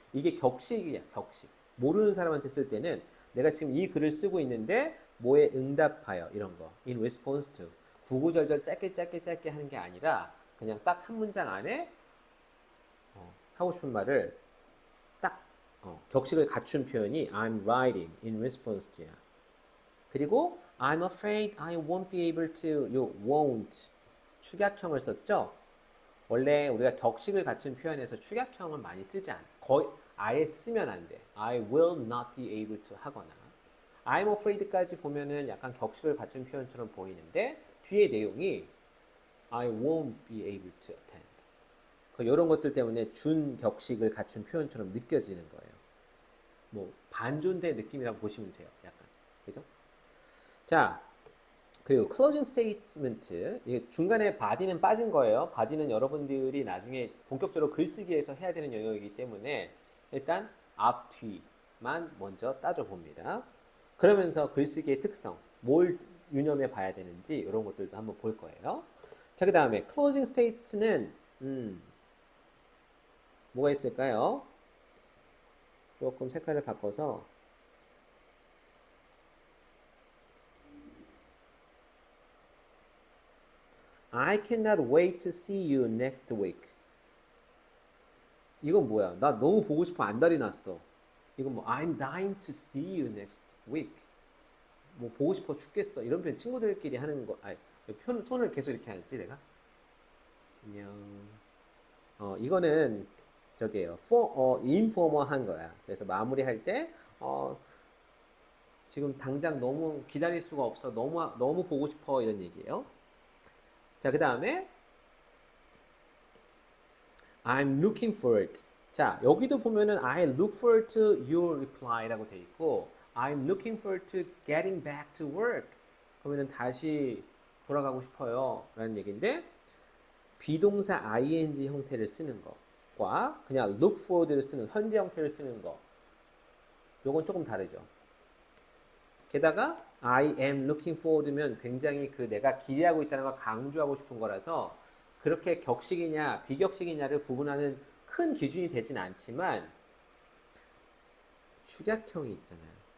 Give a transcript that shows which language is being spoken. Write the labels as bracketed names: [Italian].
[Korean] 이게 격식이야, 격식. 모르는 사람한테 쓸 때는 내가 지금 이 글을 쓰고 있는데 뭐에 응답하여 이런 거. [English] In response to. [Korean] 구구절절 짧게 하는 게 아니라 그냥 딱 한 문장 안에 하고 싶은 말을 딱 격식을 갖춘 표현이 [English] I'm writing in response to [Korean] 야. [English] 그리고 I'm afraid I won't be able to. [Korean] 요 won't 축약형을 썼죠. 원래 우리가 격식을 갖춘 표현에서 축약형을 많이 쓰지 않아. 거의 아예 쓰면 안 돼. [English] I will not be able to [Korean] 하거나 [English] I'm afraid [Korean] 까지 보면은 약간 격식을 갖춘 표현처럼 보이는데 뒤에 내용이 [English] I won't be able to attend. [Korean] 이런 것들 때문에 준격식을 갖춘 표현처럼 느껴지는 거예요. 뭐 반존대 느낌이라고 보시면 돼요. 약간. 그죠? 자, 그리고 closing statement. 이게 중간에 body는 빠진 거예요. body는 여러분들이 나중에 본격적으로 글쓰기에서 해야 되는 영역이기 때문에 일단 앞, 뒤만 먼저 따져봅니다. 그러면서 글쓰기의 특성, 뭘 유념해 봐야 되는지 이런 것들도 한번 볼 거예요. 자, 그 다음에 closing states는 뭐가 있을까요? 조금 색깔을 바꿔서 [English] I cannot wait to see you next week. [Korean] 이건 뭐야? 나 너무 보고 싶어 안달이 났어. 이건 뭐 [English] I'm dying to see you next week. [Korean] 뭐 보고 싶어 죽겠어. 이런 표현 친구들끼리 하는 거. 아니, 손을 계속 이렇게 하지 내가? 안녕. 이거는 저기예요. informal한 거야. 그래서 마무리할 때 지금 당장 너무 기다릴 수가 없어. 너무 보고 싶어 이런 얘기예요. 자, 그 다음에 [English] I'm looking forward. [Korean] 자, 여기도 보면은 [English] I look forward to your reply [Korean] 라고 돼 있고 [English] I'm looking forward to getting back to work. [Korean] 그러면은 다시 돌아가고 싶어요 라는 얘기인데 비동사 ing 형태를 쓰는 것과 그냥 look forward를 쓰는 현재 형태를 쓰는 거 요건 조금 다르죠. 게다가 [English] I am looking forward [Korean] 면 굉장히 그 내가 기대하고 있다는 걸 강조하고 싶은 거라서 그렇게 격식이냐 비격식이냐를 구분하는 큰 기준이 되진 않지만 축약형이 있잖아요.